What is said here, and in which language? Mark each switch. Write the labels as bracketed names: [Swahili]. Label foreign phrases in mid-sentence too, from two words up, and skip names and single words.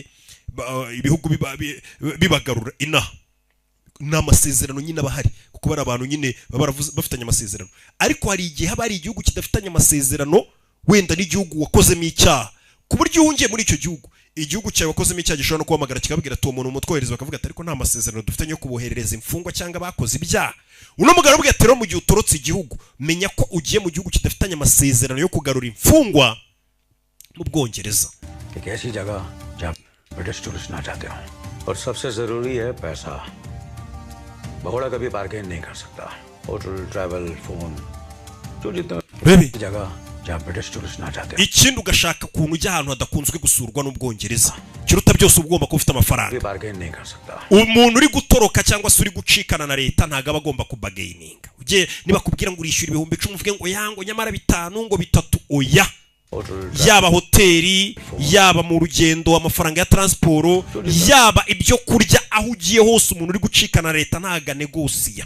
[Kinyarwanda] ibihugu bibagarura inaha n'amasezerano nyine abahari kuko bari abantu nyine bafitanye amasezerano ariko hari igihe haba hari igihugu kidafitanye amasezerano wenda n'igihugu wakozemo icyaha ku buryo uhungiye muri icyo gihugu igihugu cyawe wakozemo icyaha gishobora no kuhamagara kikabwira ati uwo muntu umutwohereza bakavuga ati ariko nta masezerano dufitanye yo kuboherereza imfungwa cyangwa bakoze ibyaha uno mugabo aravuga ati rero mu gihe utorotse igihugu menya ko ugiye mu gihugu kidafitanye amasezerano yo kugarura imfungwa mu Bwongereza [English] British tourist [Hindi] ना चाहते हो और सबसे जरूरी है पैसा भगोड़ा कभी बार्गेन नहीं कर सकता [English] hotel travel phone [Hindi] जो जितना जगह जहाँ [English] British tourist [Hindi] ना चाहते हो [Kinyarwanda] ikindi ugashaka kuntu ujya ahantu hadakunzwe gusurwa n'Ubwongereza kiruta byose ugomba kuba ufite amafaranga [Hindi] बार्गेन नहीं कर सकता [Kinyarwanda] umuntu uri gutoroka cyangwa se uri gucikana na leta ntago aba agomba kubagaininga ugiye niba kubwira ngo urishyura 10,000 uvuge ngo yango nyamara 5 ngo 3 oya yaba hoteli, yaba mu rugendo, amafaranga ya transport, yaba ibyo kurya, aho ugiye hose umuntu uri gucikana leta ntaga negosiya.